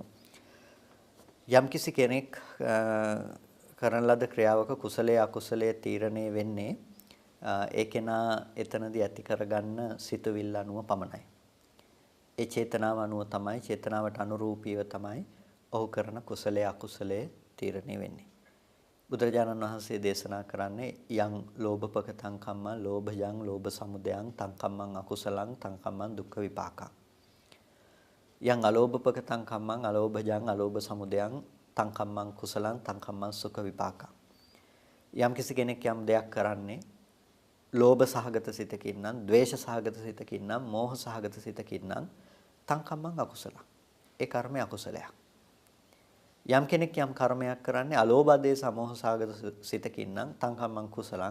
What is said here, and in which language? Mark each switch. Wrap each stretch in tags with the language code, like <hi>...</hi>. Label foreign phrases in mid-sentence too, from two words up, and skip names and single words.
<si>යම්කිසි කෙනෙක් කරන ලද ක්‍රියාවක කුසලයේ අකුසලයේ තීරණය වෙන්නේ ඒකේනා එතනදී ඇති කරගන්න සිතුවිල්ල අනුව පමණයි. ඒ චේතනාව අනුව තමයි චේතනාවට අනුරූපීව තමයි ඔහු කරන කුසලයේ අකුසලයේ තීරණය වෙන්නේ. බුදුරජාණන් වහන්සේ දේශනා කරන්නේ</si> <pi>යං ලෝභපකතං කම්මං ලෝභයං ලෝභ සමුදයං තං කම්මං අකුසලං තං කම්මං දුක්ඛ විපාකං. යං අලෝභපකතං කම්මං අලෝභයං අලෝභ සමුදයං තං කම්මං කුසලං තං කම්මං සුඛ විපාකං.</pi> <si>යම් කිසි කෙනෙක් යම් දෙයක් කරන්නේ ලෝභ සහගත සිතකින් නම්, ද්වේෂ සහගත සිතකින් නම්, මෝහ සහගත සිතකින් නම්</si> <pi>තං කම්මං අකුසලං.</pi> <si>ඒ කර්මය අකුසලයක්. යම් කෙනෙක් යම් කර්මයක් කරන්නේ අලෝභ දේශ මොහ සහගත සිතකින් නම්</si> <pi>තං කම්මං කුසලං.</pi>